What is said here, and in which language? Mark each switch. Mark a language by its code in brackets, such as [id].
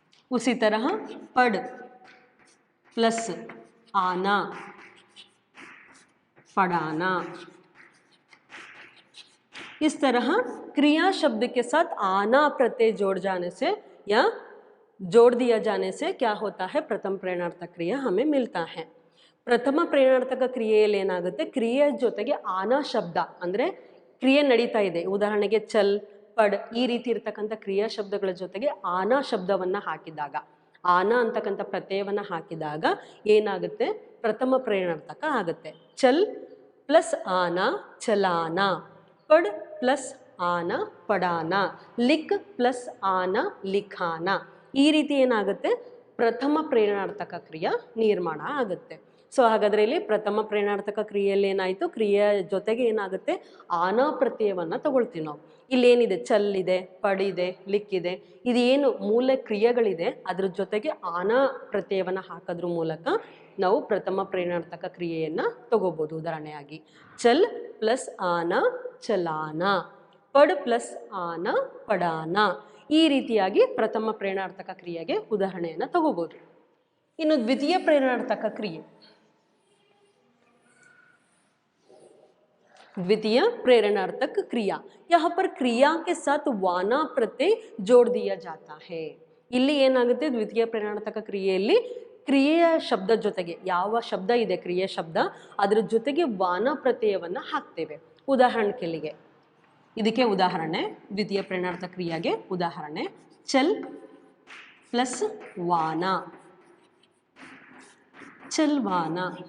[hi] उसी तरह पढ़ प्लस आना, पढ़ाना। इस तरह क्रिया शब्द के साथ आना प्रत्यय जोड़ जाने से या जोड़ दिया जाने से क्या होता है, प्रथम प्रेरणार्थक क्रिया हमें मिलता है। [kn] ಪ್ರಥಮ ಪ್ರೇರಣಾರ್ಥಕ ಕ್ರಿಯೆಯಲ್ಲಿ ಏನಾಗುತ್ತೆ, ಕ್ರಿಯೆ ಜೊತೆಗೆ ಆನಾ ಶಬ್ದ ಅಂದರೆ ಕ್ರಿಯೆ ನಡೀತಾ ಇದೆ, ಉದಾಹರಣೆಗೆ ಚಲ್ ಪಡ್ ಈ ರೀತಿ ಇರ್ತಕ್ಕಂಥ ಕ್ರಿಯಾ ಶಬ್ದಗಳ ಜೊತೆಗೆ ಆನಾ ಶಬ್ದವನ್ನು ಹಾಕಿದಾಗ, ಆನಾ ಅಂತಕ್ಕಂಥ ಪ್ರತ್ಯಯವನ್ನು ಹಾಕಿದಾಗ ಏನಾಗುತ್ತೆ, ಪ್ರಥಮ ಪ್ರೇರಣಾರ್ಥಕ ಆಗುತ್ತೆ। ಚಲ್ ಪ್ಲಸ್ ಆನಾ ಚಲಾನಾ, ಪಡ್ ಪ್ಲಸ್ ಆನಾ ಪಡಾನಾ, ಲಿಕ್ ಪ್ಲಸ್ ಆನಾ ಲಿಖಾನಾ, ಈ ರೀತಿ ಏನಾಗುತ್ತೆ ಪ್ರಥಮ ಪ್ರೇರಣಾರ್ಥಕ ಕ್ರಿಯಾ ನಿರ್ಮಾಣ ಆಗುತ್ತೆ। ಸೊ ಹಾಗಾದರೆ ಇಲ್ಲಿ ಪ್ರಥಮ ಪ್ರೇರಣಾರ್ಥಕ ಕ್ರಿಯೆಯಲ್ಲಿ ಏನಾಯಿತು, ಕ್ರಿಯೆಯ ಜೊತೆಗೆ ಏನಾಗುತ್ತೆ ಆನಾ ಪ್ರತ್ಯಯವನ್ನು ತಗೊಳ್ತೀವಿ ನಾವು। ಇಲ್ಲೇನಿದೆ ಚಲ್ ಇದೆ, ಪಡ್ ಇದೆ, ಲಿಕ್ ಇದೆ, ಇದು ಏನು ಮೂಲ ಕ್ರಿಯೆಗಳಿದೆ ಅದ್ರ ಜೊತೆಗೆ ಆನಾ ಪ್ರತ್ಯಯವನ್ನು ಹಾಕೋದ್ರ ಮೂಲಕ ನಾವು ಪ್ರಥಮ ಪ್ರೇರಣಾರ್ಥಕ ಕ್ರಿಯೆಯನ್ನು ತಗೋಬೋದು। ಉದಾಹರಣೆಯಾಗಿ ಚಲ್ ಪ್ಲಸ್ ಆನಾ ಚಲಾನಾ, ಪಡ್ ಪ್ಲಸ್ ಆನಾ ಪಡಾನಾ, ಈ ರೀತಿಯಾಗಿ ಪ್ರಥಮ ಪ್ರೇರಣಾರ್ಥಕ ಕ್ರಿಯೆಗೆ ಉದಾಹರಣೆಯನ್ನು ತಗೋಬೋದು। ಇನ್ನು ದ್ವಿತೀಯ ಪ್ರೇರಣಾರ್ಥಕ ಕ್ರಿಯೆ, [hi] द्वितीय प्रेरणार्थक क्रिया, यहाँ पर क्रिया के साथ वाना प्रत्यय जोड़ दिया जाता है। [kn] ಇಲ್ಲಿ ಏನಾಗುತ್ತೆ ದ್ವಿತೀಯ ಪ್ರೇರಣಾರ್ಥಕ ಕ್ರಿಯೆಯಲ್ಲಿ ಕ್ರಿಯೆಯ ಶಬ್ದ ಜೊತೆಗೆ ಯಾವ ಶಬ್ದ ಇದೆ ಕ್ರಿಯೆ ಶಬ್ದ ಅದರ ಜೊತೆಗೆ ವಾನ ಪ್ರತ್ಯಯವನ್ನು ಹಾಕ್ತೇವೆ। ಉದಾಹರಣೆಗೆ ಇದಕ್ಕೆ ಉದಾಹರಣೆ ದ್ವಿತೀಯ ಪ್ರೇರಣಾರ್ಥಕ ಕ್ರಿಯೆಗೆ ಉದಾಹರಣೆ ಚಲ್ ಪ್ಲಸ್ ವಾನ, ಚಲ್ವಾನ,